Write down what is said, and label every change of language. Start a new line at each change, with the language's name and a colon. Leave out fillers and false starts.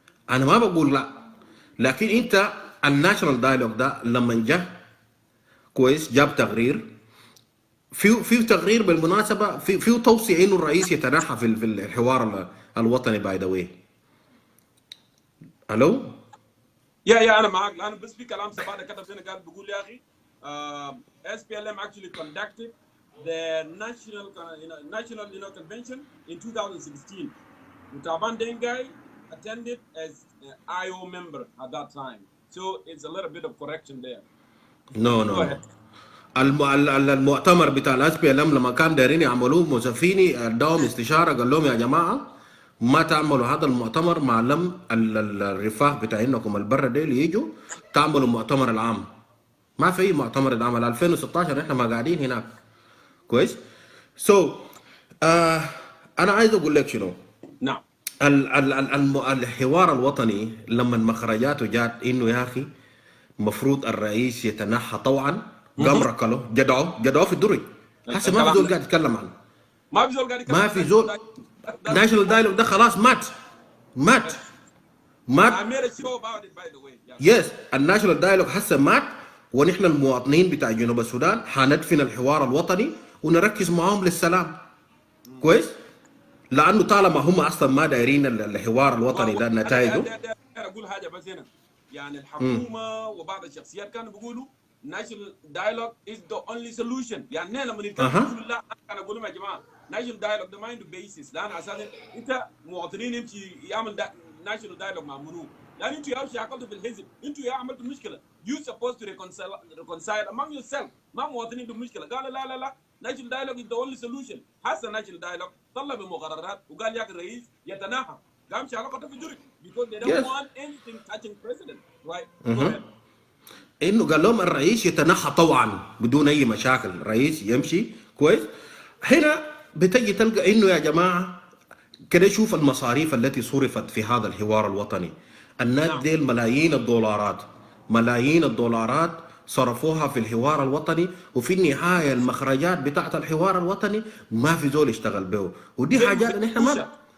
Arabic: انا ما بقول لا، لكن انت الناشونال دايلوج ده لما جه كويس جاب تقرير، في تقرير بالمناسبه في توصيه انه الرئيس يتنحى في الحوار الوطني باي ذا واي. الو يا انا معاك. انا بس في كلام سباده كتب هنا قال بيقول يا اخي
English: SPLM actually conducted the national convention in 2016. Utaban Dengai attended as an IO member at that time. So it's a little bit of correction there. No.
Arabic: المؤتمر بتاع الاس بي ال ام لما كان دايرين يعملوه موسفيني اداهم استشاره قال لهم يا جماعه ما تعملوا هذا المؤتمر ما لم الرفاق بتاع انكم البر ديل يجوا تعملوا المؤتمر العام. ما في مؤتمر العام 2016 احنا ما قاعدين هناك كويس. انا عايز اقول لك شنو. نعم. الحوار الوطني لما مخرجاته جات انه يا اخي مفروض الرئيس يتنحى طوعا، قام ركله جدعوه في الدرج. هسه ما في زول قاعد يتكلم عنه. ما في زول. ناشونال دايلوج ده خلاص مات.
English: I made a show about it by the way.
Arabic: يس الناشونال دايلوج هسه مات، ونحن المواطنين بتاع جنوب السودان حندفن الحوار الوطني ونركز معاهم للسلام كويس. لانه طالما هم اصلا ما دايرين الحوار الوطني ده نتائجه. اقول حاجه بس هنا، يعني الحكومه وبعض الشخصيات كانوا بيقولوا
English: national dialogue is the only solution.
Arabic: يعني لما نتكلم نقول لا، انا اقول لهم يا جماعه national dialogue ده ما عنده بيسس. لان اساسا انت مواطنين يمشي يعمل national dialogue مع منو؟ لان انتوا يا شاكلتوا في الحزب، انتوا يا عملتوا مشكله.
English: You supposed to reconcile among yourself.
Arabic: ما مواطنين عندهم مشكله. قالوا لا
English: national dialogue is the only solution.
Arabic: حسن national dialogue طلب مقررات وقال ياك الرئيس يتناحى. قام شاكلته في جري
English: because they don't want anything touching president. Right?
Arabic: انه قال لهم الرئيس يتنحى طوعا بدون اي مشاكل، الرئيس يمشي كويس. هنا بتجي تلقى انه يا جماعه كده شوف المصاريف التي صرفت في هذا الحوار الوطني. الناس ديل ملايين الدولارات صرفوها في الحوار الوطني، وفي النهايه المخرجات بتاعت الحوار الوطني ما في زول يشتغل به. ودي حاجات نحن ما